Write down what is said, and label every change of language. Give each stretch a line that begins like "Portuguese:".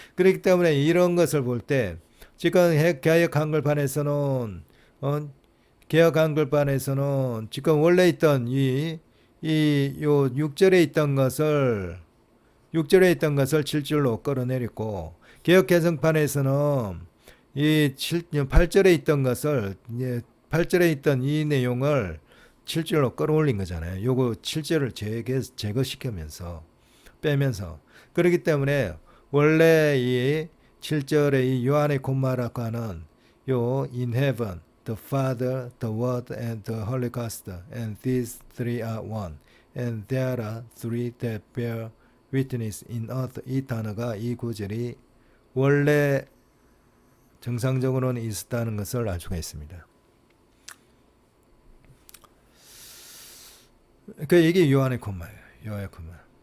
Korean: 그렇기 때문에 이런 것을 볼 때 지금 개혁 한글판에서는 개혁 한글판에서는 지금 원래 있던 요 6절에 있던 것을 7절로 끌어내렸고 개혁 개정판에서는 8절에 있던 것을 8절에 있던 이 내용을 7절로 끌어올린 거잖아요. 요거 7절을 제거시키면서 빼면서 그렇기 때문에 원래 이 7절의 이 요한의 콤마라고 하는 요
English: in heaven the Father, the Word, and the Holy Ghost, and these three are one, and there are three that bear witness in earth.
Korean: 이 단어가 이 구절이 원래 정상적으로는 있었다는 것을 알 수가 있습니다. 이게 요한의 콤마예요. 요한의 콤마.